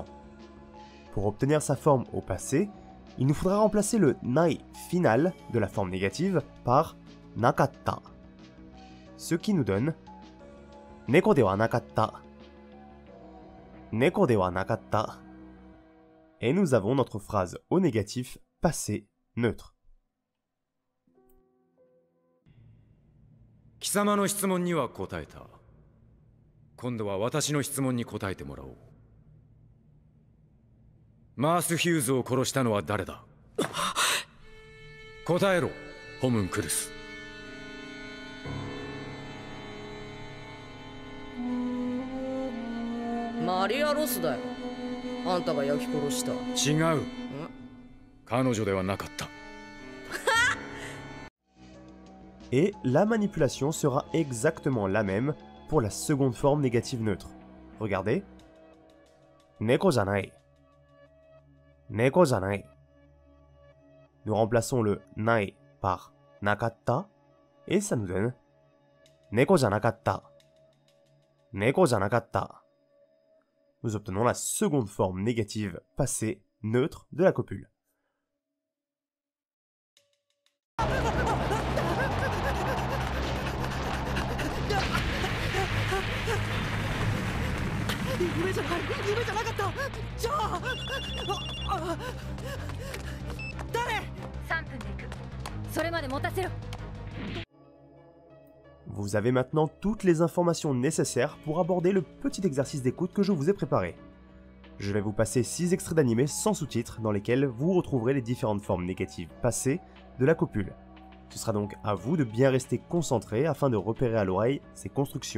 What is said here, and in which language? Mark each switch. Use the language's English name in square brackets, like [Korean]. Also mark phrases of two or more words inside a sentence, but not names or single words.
[French] Pour obtenir sa forme au passé, il nous faudra remplacer le nai final de la forme négative par nakatta. Ce qui nous donne [Japanese] 猫ではなかった. 猫ではなかった. [French] Et nous avons notre phrase au négatif passé neutre. [Japanese] 貴様の質問には答えた。今度は私の質問に答えてもらおう。マース・ヒューズを殺したのは誰だ？答えろ、ホムンクルス。マリア・ロスだよ。あんたが焼き殺した。違う。彼女ではなかった。 [French] Et la manipulation sera exactement la même pour la seconde forme négative neutre. [Japanese] Regardez. 猫じゃない. 猫じゃない. [French] Nous remplaçons le nai par nakatta et ça nous donne [Japanese] 猫じゃなかった. 猫じゃなかった. [French] Nous obtenons la seconde forme négative passée neutre de la copule. [Japanese] 夢じゃなかった。じゃあ、誰 3分で行く。それまで持たせろ。 [French] Vous avez maintenant toutes les informations nécessaires pour aborder le petit exercice d'écoute que je vous ai préparé. Je vais vous passer 6 extraits d'animés sans sous-titres dans lesquels vous retrouverez les différentes formes négatives passées de la copule. Ce sera donc à vous de bien rester concentré afin de repérer à l'oreille ces constructions.